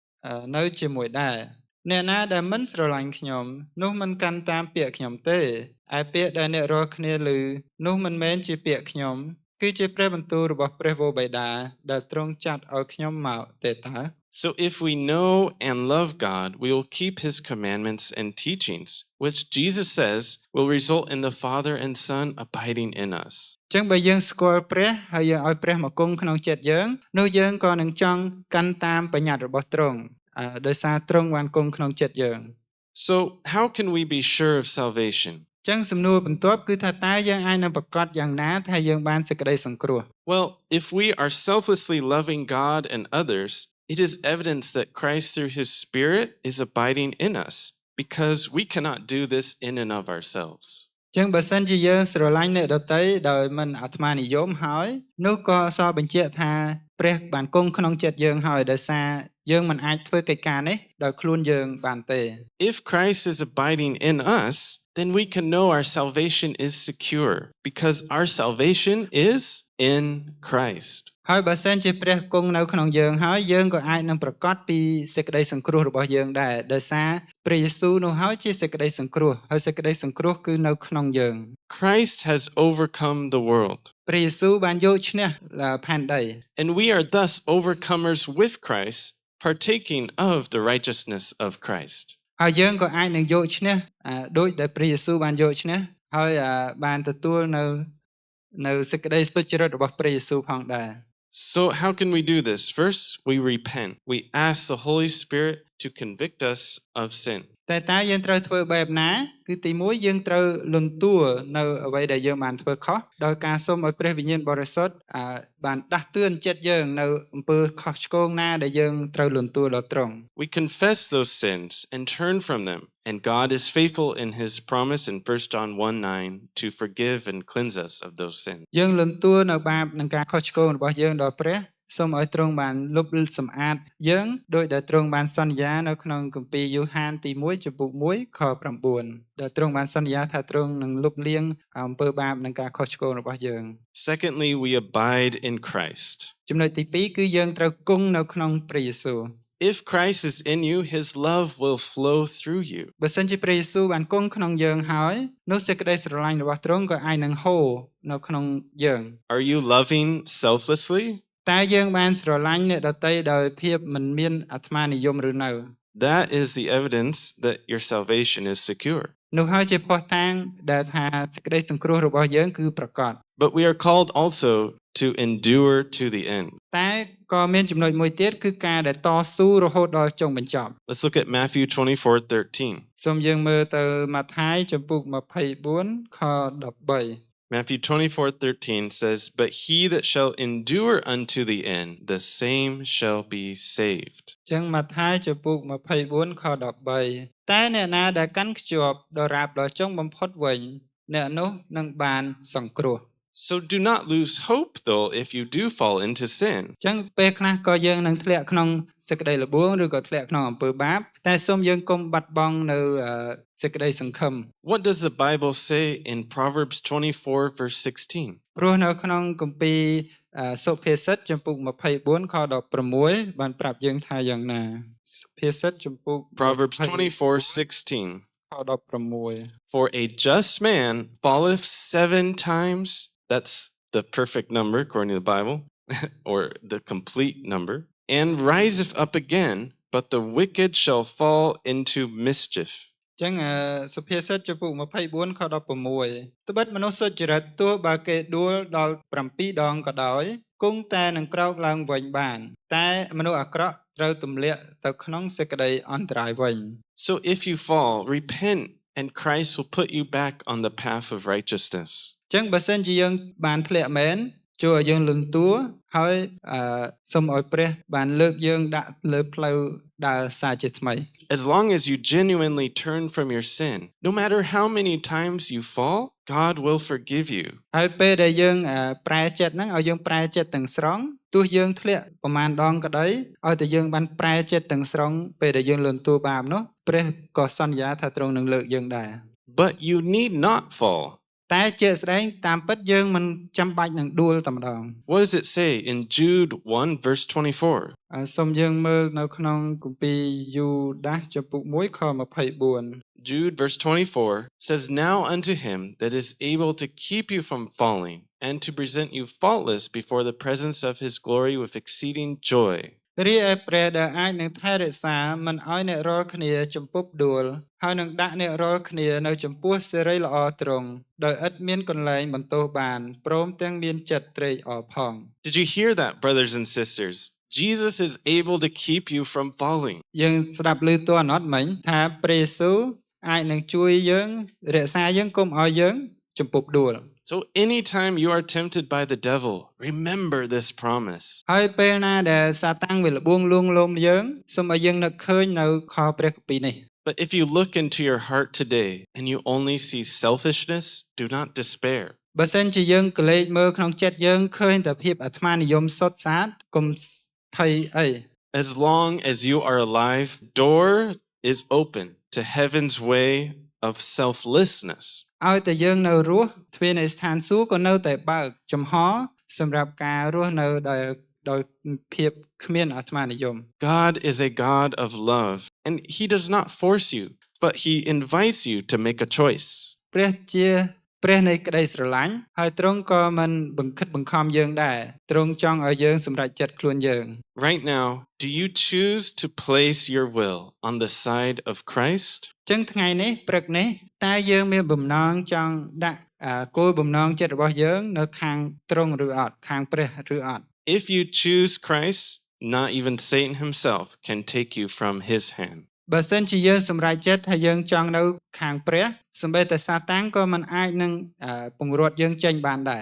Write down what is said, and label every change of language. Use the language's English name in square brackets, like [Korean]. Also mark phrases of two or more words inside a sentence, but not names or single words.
[Khmer] នៅជាមួយដែរអ្នកណាដែលមិនស្រឡាញ់ខ្ញុំនោះមិនកាន់តាមពាក្យខ្ញុំទេឯពាក្យដែលអ្នករាល់គ្នាឮនោះមិនមែនជាពាក្យខ្ញុំគឺជាព្រះបន្ទូលរបស់ព្រះវរបិតាដែលទ្រង់ចាត់ឲ្យខ្ញុំមកទេតើ [English] So if we know and love God, we will keep his commandments and teachings, which Jesus says will result in the Father and Son abiding in us. [Khmer] ចឹងបើយើងស្គាល់ព្រះហើយយើងឲ្យព្រះមកគង់ក្នុងចិត្តយើងនោះយើងក៏នឹងចង់កាន់តាមបញ្ញត្តិរបស់ទ្រង់ដោយសារទ្រង់បានគង់ក្នុងចិត្តយើង [English] So how can we be sure of salvation? [Khmer] ចឹងសំណួរបន្ទាប់គឺថាតើយើងអាចនឹងប្រកាសយ៉ាងណាថាយើងបានសេចក្តីសង្គ្រោះ [English] Well, if we are selflessly loving God and others, it is evidence that Christ through his Spirit is abiding in us, because we cannot do this in and of ourselves. [Khmer] ចឹងបើសិនជាយើងស្រឡាញ់អ្នកដទៃដោយមិនអាត្មានិយមហើយនោះក៏សរបញ្ជាក់ថាព្រះបានគង់ក្នុងចិត្តយើងហើយដោយសារយើងមិនអាចធ្វើកិច្ចការនេះដោយខ្លួនយើងបានទេ [English] If Christ is abiding in us, then we can know our salvation is secure, because our salvation is in Christ. [Khmer] ហើយបើសិនជាព្រះគង់នៅក្នុងយើងហើយយើងក៏អាចនឹងប្រកាសពីសេចក្តីសង្គ្រោះរបស់យើងដែរដោយសារព្រះយេស៊ូវនោះហើយជាសេចក្តីសង្គ្រោះហើយសេចក្តីសង្គ្រោះគឺនៅក្នុងយើង [English] Christ has overcome the world. [Khmer] ព្រះយេស៊ូវបានយកឈ្នះផែនដី [English] And we are thus overcomers with Christ, partaking of the righteousness of Christ. [Khmer] ហើយយើងក៏អាចនឹងយកឈ្នះដូចដែលព្រះយេស៊ូវបានយកឈ្នះហើយបានទទួលនៅសេចក្តីសុចរិតរបស់ព្រះយេស៊ូវផងដែរ [English] So how can we do this? First, we repent. We ask the Holy Spirit to convict us of sin. [Khmer] តែតើយើងត្រូវធ្វើបែបណាគឺទី1យើងត្រូវលន់តួនៅអ្វីដែលយើងបានធ្វើខុសដោយការសូមឲ្យព្រះវិញ្ញាណបរិសុទ្ធបានដាស់តឿនចិត្តយើងនៅអំពើខុសឆ្គងណាដែលយើងត្រូវលន់តួដល់ត្រង់ [English] We confess those sins and turn from them, and God is faithful in his promise in 1 John 1:9 to forgive and cleanse us of those sins. [Khmer] យើងលន់តួនៅបាបនិងការខុសឆ្គងរបស់យើងដល់ព្រះសូមឲ្យទ្រង់បានលុបសម្អាតយើងដោយដែលទ្រង់បានសន្យានៅក្នុងគម្ពីរយូហានទី1ចំពុក1ខ9ដែលទ្រង់បានសន្យាថាទ្រង់នឹងលុបលាងអំពើបាបនិងការខុសឆ្គងរបស់យើង [English] Secondly, we abide in Christ. [Khmer] ចំណុចទី2គឺយើងត្រូវគង់នៅក្នុងព្រះយេស៊ូវ [English] If Christ is in you, his love will flow through you. [Khmer] បើសិនជាព្រះយេស៊ូវបានគង់ក្នុងយើងហើយនោះសេចក្តីស្រឡាញ់របស់ទ្រង់ក៏អាចនឹងហូរនៅក្នុងយើង [English] Are you loving selflessly? [Khmer] តើយើងបានស្រឡាញ់អ្នកដទៃដោយភាពមិនមានអាត្មានិយមឬនៅ [English] That is the evidence that your salvation is secure. [Khmer] នោះហើយជាភស្តុតាងដែលថាសេចក្តីសង្គ្រោះរបស់យើងគឺប្រកប [English] But we are called also to endure to the end. [Khmer] តែក៏មានចំណុចមួយទៀតគឺការដែលតស៊ូរហូតដល់ចុងបញ្ចប់ [English] Let's look at Matthew 24:13. [Khmer] សូមយើងមើលទៅម៉ាថាយចំពុក24ខ13 [English] Matthew 24:13 says, "But he that shall endure unto the end, the same shall be saved." [Khmer] ចឹងម៉ាថាយចំពុក24ខ13តែអ្នកណាដែលកាន់ខ្ជាប់ដល់រាបដល់ចុងបំផុតវិញអ្នកនោះនឹងបានសង្គ្រោះ [English] So do not lose hope though if you do fall into sin. [Khmer] ចឹងពេលខ្លះក៏យើងនឹងធ្លាក់ក្នុងសេចក្តីល្បួងឬក៏ធ្លាក់ក្នុងអំពើបាបតែសូមយើងកុំបាត់បង់នៅសេចក្តីសង្ឃឹម [English] What does the Bible say in Proverbs 24 verse 16? [Khmer] ព្រោះនៅក្នុងគម្ពីរសុភាសិតចំពុក24ខ16បានប្រាប់យើងថាយ៉ាងណាសុភាសិតចំពុក [English] Proverbs 24:16. [Khmer] ខ16 [English] For a just man falleth 7 times. That's the perfect number according to the Bible, or the complete number, and riseth up again, but the wicked shall fall into mischief. [Khmer] ចឹងសុភាសិតចំពុក24ខ16ត្បិតមនុស្សសុចរិតទោះបើគេដួលដល់7ដងក៏ដោយគង់តែនឹងក្រោកឡើងវិញបានតែមនុស្សអាក្រក់ត្រូវទម្លាក់ទៅក្នុងសេចក្តីអន្តរាយវិញ [English] So if you fall, repent, and Christ will put you back on the path of righteousness. [Khmer] ចឹងបើសិនជាយើងបានធ្លាក់មែនជួយឲ្យយើងលន់តួហើយសូមឲ្យព្រះបានលើកយើងដាក់លើផ្លូវដើរសារជាថ្មី [English] As long as you genuinely turn from your sin, no matter how many times you fall, God will forgive you. [Khmer] ហើយពេលដែលយើងប្រែចិត្តហ្នឹងឲ្យយើងប្រែចិត្តទាំងស្រុងទោះយើងធ្លាក់ប្រមាណដងក៏ដោយឲ្យតែយើងបានប្រែចិត្តទាំងស្រុងពេលដែលយើងលន់តួបាបនោះព្រះក៏សន្យាថាទ្រង់នឹងលើកយើងដែរ [English] But you need not fall. [Khmer] តែជាក់ស្ដែងតាមពិតយើងមិនចាំបាច់នឹងដួលតែម្ដង [English] What does it say in Jude 1, verse 24? [Khmer] សូមយើងមើលនៅក្នុងគម្ពីរយូដាសចំពុក1ខ24 [English] Jude, verse 24 says, Now unto him that is able to keep you from falling, and to present you faultless before the presence of his glory with exceeding joy. [Khmer] រីឯព្រះដែលអាចនឹងថែរក្សាមិនឲ្យអ្នករាល់គ្នាចំពុបដួលហើយនឹងដាក់អ្នករាល់គ្នានៅចំពោះសេរីល្អទ្រង់ដោយឥតមានកន្លែងបន្ទោសបានព្រមទាំងមានចិត្តត្រេកអរផង [English] Did you hear that, brothers and sisters? Jesus is able to keep you from falling. [Khmer] យើងស្ដាប់ឮតើអត់មិញថាព្រះយេស៊ូវអាចនឹងជួយយើងរក្សាយើងកុំឲ្យយើងចំពុបដួល [English] So anytime you are tempted by the devil, remember this promise. [Khmer] ហើយពេលណាដែលសាតាំងវាលួងលួងលោមយើងសូមឲ្យយើងនឹកឃើញនៅខព្រះគម្ពីរនេះ [English] But if you look into your heart today and you only see selfishness, do not despair. [Khmer] បើសិនជាយើងក្លែកមើលក្នុងចិត្តយើងឃើញតែភាពអាត្មានិយមសុទ្ធសាធកុំភ័យអី [English] As long as you are alive, door is open to heaven's way of selflessness. [Khmer] ឲ្យតែយើងនៅរស់ទ្វារនៃស្ថានសួគ៌ក៏នៅតែបើកចំហសម្រាប់ការរស់នៅដោយភាពគ្មានអាត្មានិយម [English] God is a God of love, and he does not force you, but he invites you to make a choice. [Khmer] ព្រះជាព្រះនៃក្តីស្រឡាញ់ហើយទ្រង់ក៏មិនបង្ខិតបង្ខំយើងដែរទ្រង់ចង់ឲ្យយើងសម្រេចចិត្តខ្លួនយើង [English] Right now, do you choose to place your will on the side of Christ? [Khmer] ចឹងថ្ងៃនេះព្រឹកនេះតើយើងមានបំណងចង់ដាក់គោលបំណងចិត្តរបស់យើងនៅខាងទ្រង់ឬអត់ខាងព្រះឬអត់ [English] If you choose Christ, not even Satan himself can take you from his hand. [Khmer] បើសិនជាយើងសម្រេចចិត្តថាយើងចង់នៅខាងព្រះសូម្បីតែសាតាំងក៏មិនអាចនឹងពង្រត់យើងចេញបានដែរ